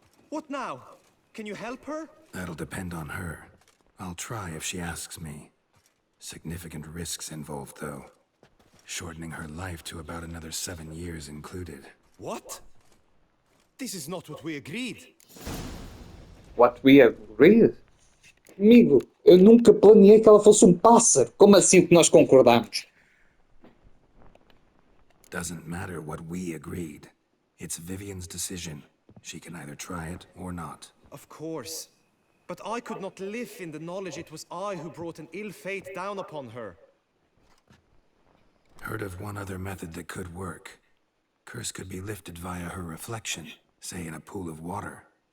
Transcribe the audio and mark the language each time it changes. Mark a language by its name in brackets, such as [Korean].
[English] What now? Can you help her? That'll depend on her. I'll try if she asks me. Significant risks involved, though. Shortening her life to about another 7 years included. What? This is not what we agreed. What we agreed? [Portuguese] Amigo, eu nunca planeei que ela fosse pássaro. Como assim o que nós concordamos? [English] Doesn't matter what we agreed. It's Vivienne's decision. She can either try it or not. Of course. But I could not live in the knowledge it was I who brought an ill fate down upon her. Heard of one other method that could work. Curse could be lifted via her reflection, say in a pool of water.